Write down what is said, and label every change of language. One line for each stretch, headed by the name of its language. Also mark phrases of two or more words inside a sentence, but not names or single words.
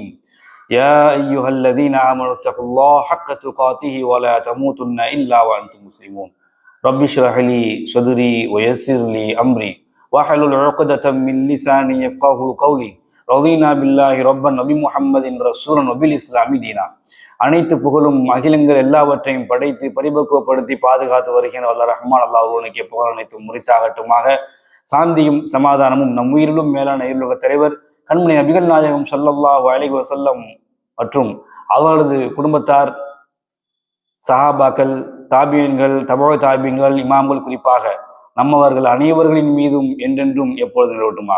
Arabic: يا أيها الذين آمنوا اتقوا الله حق تقاته ولا تموتن إلا وأنتم مسلمون. رب اشرح لي صدري ويسر لي أمري واحلل عقدة من لساني يفقهوا قولي. رضينا بالله ربا وبمحمد رسولا وبالإسلام دينا.
Tamil: அனைத்து புகழும் அகிலங்கள் எல்லாவற்றையும் படைத்து பரிபக்குவப்படுத்தி பாதுகாத்து வருகின்ற வல்ல ரஹ்மான் அல்லாஹ் ஒருவனுக்கு புகழ் அனைத்தும் முறித்தாகட்டுமாக. சாந்தியும் சமாதானமும் நம் உயிரிலும் மேலான இருளுக தலைவர் கண்மணி நபிகள் நாயகம்
Arabic: صلى الله عليه وسلم
Tamil: மற்றும் அவர்களது குடும்பத்தார், சஹாபாக்கள், தாபியன்கள், தபா தாபியன்கள், இமாம்கள், குறிப்பாக நம்மவர்கள் அனைவர்களின் மீதும் என்றென்றும் எப்பொழுது நிலவட்டுமாக.